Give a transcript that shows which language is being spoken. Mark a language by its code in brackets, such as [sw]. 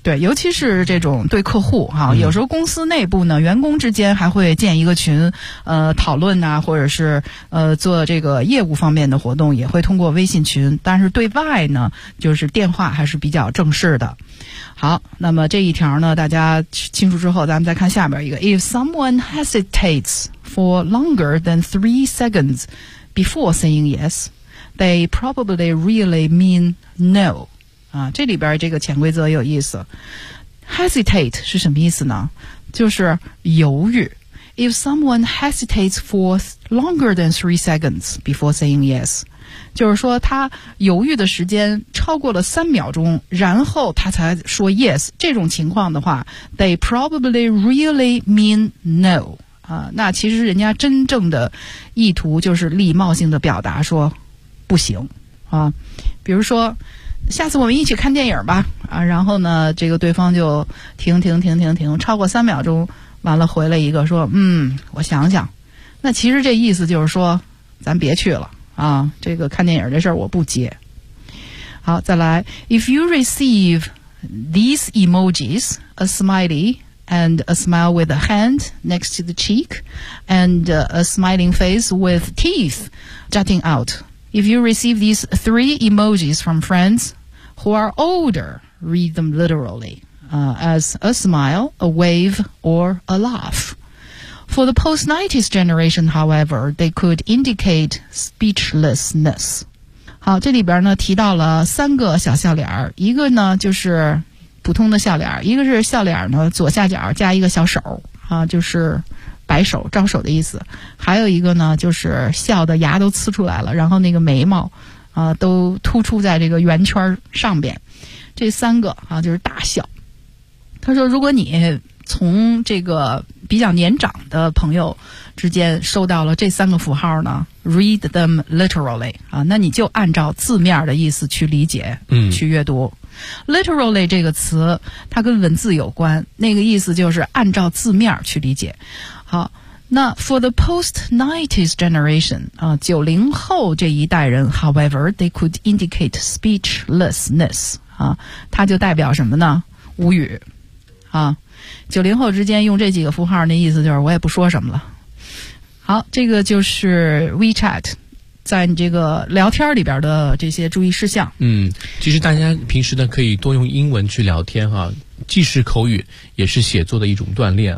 [zh] 对，尤其是这种对客户哈，有时候公司内部呢，员工之间还会建一个群，讨论啊，或者是做这个业务方面的活动，也会通过微信群。但是对外呢，就是电话还是比较正式的。好，那么这一条呢，大家清楚之后，咱们再看下边一个。 [en] If someone hesitates for longer than 3 seconds before saying yes, they probably really mean no. [zh] 啊，这里边这个潜规则有意思。 Hesitate 是什么意思呢？就是犹豫。 [en] If someone hesitates for longer than 3 seconds before saying yes, [zh] 就是说他犹豫的时间超过了3秒钟，然后他才说 yes, 这种情况的话 , [en] they probably really mean no. [zh] 啊，那其实人家真正的意图就是礼貌性的表达说不行。啊，比如说下次我们一起看电影吧，啊，然后呢，这个对方就停，超过3秒钟，完了回了一个说，我想想，那其实这意思就是说，咱别去了啊，这个看电影这事儿我不接。好，再来 [en] ，If you receive these emojis, a smiley and a smile with a hand next to the cheek, and a smiling face with teeth jutting out. If you receive these 3 emojis from friends who are older, read them literally, as a smile, a wave, or a laugh. For the post-90s generation, however, they could indicate speechlessness. [zh] 好，这里边呢提到了三个小笑脸，一个呢就是普通的笑脸，一个是笑脸呢左下角加一个小手，啊，就是摆手招手的意思，还有一个呢就是笑的牙都呲出来了，然后那个眉毛都突出在这个圆圈上边，这三个啊就是大笑。他说如果你从这个比较年长的朋友之间收到了这三个符号呢， [en] read them literally [zh] 啊，那你就按照字面的意思去理解，去阅读。 Literally 这个词它跟文字有关，那个意思就是按照字面去理解。好，那 [en] for the post-90s generation, [zh] 90后这一代人 [en] however, they could indicate speechlessness, [zh] 它就代表什么呢？无语。 90后之间用这几个符号那意思就是我也不说什么了。好，这个就是 WeChat。在你这个聊天里边的这些注意事项，其实大家平时呢可以多用英文去聊天哈，既是口语也是写作的一种锻炼。